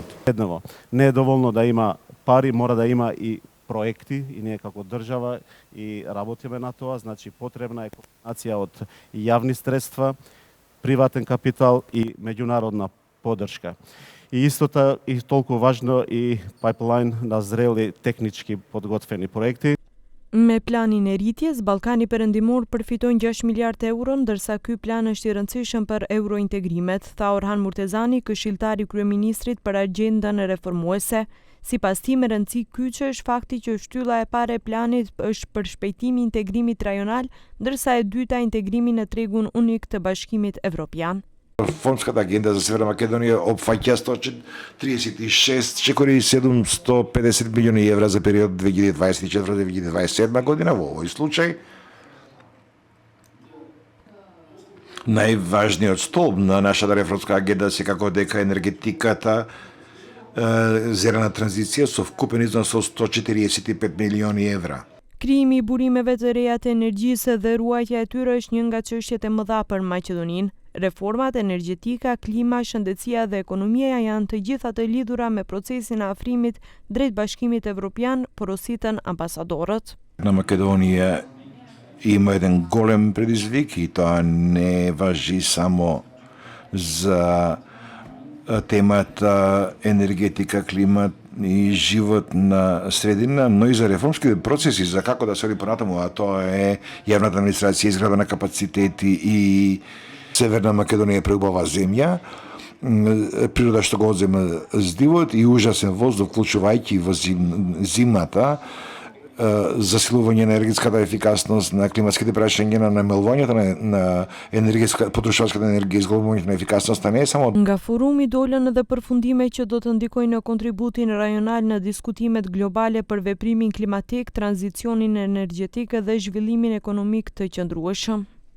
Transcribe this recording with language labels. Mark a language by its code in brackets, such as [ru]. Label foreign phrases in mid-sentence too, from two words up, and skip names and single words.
[mk] Едново, не е доволно да има пари, мора да има и проекти, и ние како држава и работиме на тоа, значи потребна е комбинација од јавни средства, приватен капитал и меѓународна поддршка. И истото и толку важно и пайплайн на зрели технички подготвени проекти. [sq] Me planin e rritjes, Ballkani Perëndimor përfiton 6 miliard euro, ndërsa ky plan është i rëndësishëm për eurointegrimet, tha Orhan Murtezani, këshilltari i kryeministrit për agjendën reformuese. Sipas tij, me rëndësi kyçe është fakti që shtylla e parë e planit është për shpejtimi i integrimit rajonal, ndërsa e dyta integrimi në tregun unik të Bashkimit Evropian. [mk] Реформската агенда за Северна Македонија опфаќа 136,750 милиони евра за период 2024-2027 година. Во овој случај најважниот столб на нашата реформска агенда секако дека енергетиката, зелена транзиција со вкупен износ со 145 милиони евра. [sq] Krijimi i burimeve të reja të energjisë dhe ruajtja e tyre është një nga çështjet e mëdha për Maqedoninë. Reformat energjetika, klima, shëndetësia dhe ekonomia janë të gjitha të lidhura me procesin e afrimit drejt Bashkimit Evropian, porositën ambasadorët. [mk] На Македонија има еден голем предизвик и тоа не важи само за темата енергетика, климат и живот на средина, но и за реформските процеси, за како да се оди понатаму, а тоа е јавната администрација, изграда на капацитети и Северна Македонија е преубава земја, природа што го одзема здивот и ужасен воздух, вклучувајќи во зимата, засилување на енергетската ефикасност, на климатските прашања, на намалувањето на потрошувачката енергија, изголемувањето на ефикасноста не е само. [sq] Nga forumi dolën edhe përfundime që do të ndikojnë në kontributin rajonal në diskutimet globale për veprimin klimatik, tranzicionin energjetik dhe zhvillimin ekonomik të qëndrueshëm.